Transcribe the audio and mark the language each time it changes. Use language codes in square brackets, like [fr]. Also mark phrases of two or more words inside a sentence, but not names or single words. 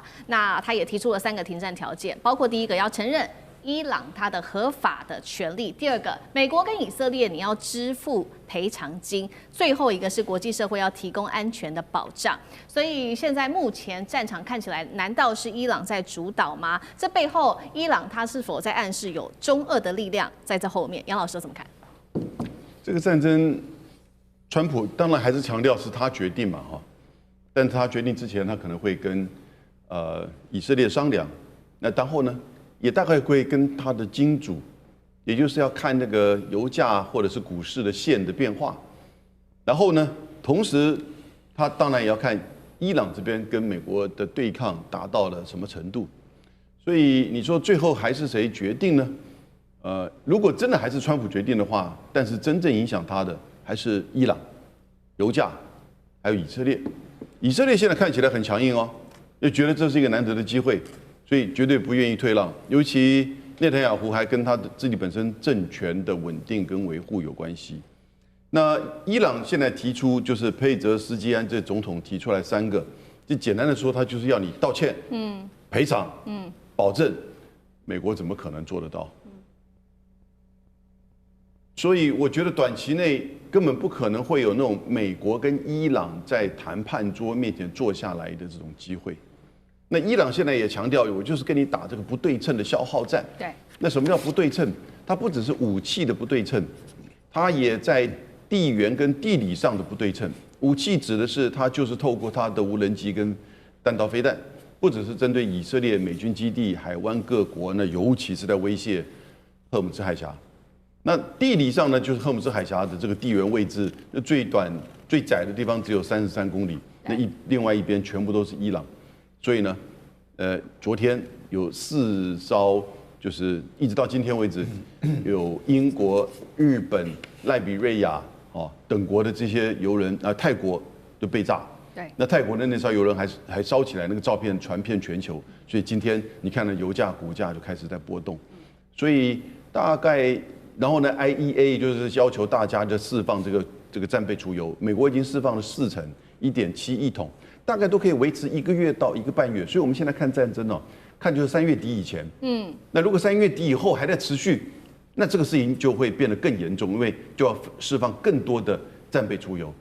[zh] 那他也提出了3個停戰條件，包括第一個要承認伊朗它的合法的權利，第2個，美國跟以色列你要支付賠償金，最後一個是國際社會要提供安全的保障。所以現在目前戰場看起來，難道是伊朗在主導嗎？這背後，伊朗它是否在暗示有中俄的力量在這後面？楊老師怎麼看？這個戰爭，川普當然還是強調是他決定嘛哈，但他決定之前，他可能會跟以色列商量，那然後呢？也大概會跟他的金主，也就是要看那個油價或者是股市的線的變化，然後呢，同時他當然也要看伊朗這邊跟美國的對抗達到了什麼程度，所以你說最後還是誰決定呢？如果真的還是川普決定的話，但是真正影響他的還是伊朗、油價，還有以色列。以色列現在看起來很強硬哦，又覺得這是一個難得的機會。所以絕對不願意退讓，尤其內塔尼亞胡還跟他的自己本身政權的穩定跟維護有關係。那伊朗現在提出就是佩澤斯基安這總統提出來3個，就簡單的說，他就是要你道歉，賠償，保證，美國怎麼可能做得到？所以我覺得短期內根本不可能會有那種美國跟伊朗在談判桌面前坐下來的這種機會。那伊朗現在也強調，我就是跟你打這個不對稱的消耗戰。對。那什麼叫不對稱？它不只是武器的不對稱，它也在地緣跟地理上的不對稱。武器指的是它就是透過它的無人機跟彈道飛彈，不只是針對以色列美軍基地、海灣各國呢，尤其是在威脅荷姆茲海峽。那地理上呢，就是荷姆茲海峽的這個地緣位置，最短最窄的地方只有33公里，那另外一邊全部都是伊朗。所以呢，昨天有4艘，就是一直到今天為止，有英國、日本、賴比瑞亞等國的這些油人泰國就被炸。对，那泰国的那艘油轮還燒起來，那個照片傳遍全球，所以今天你看到油價、股價就開始在波動，所以大概，然後呢 ，IEA 就是要求大家就釋放這個戰備儲油，美國已經釋放了4成，1.7億桶，大概都可以維持1個月到1個半月，所以我們現在看戰爭哦，看就是3月底以前，那如果3月底以後還在持續，那這個事情就會變得更嚴重，因為就要釋放更多的戰備儲油。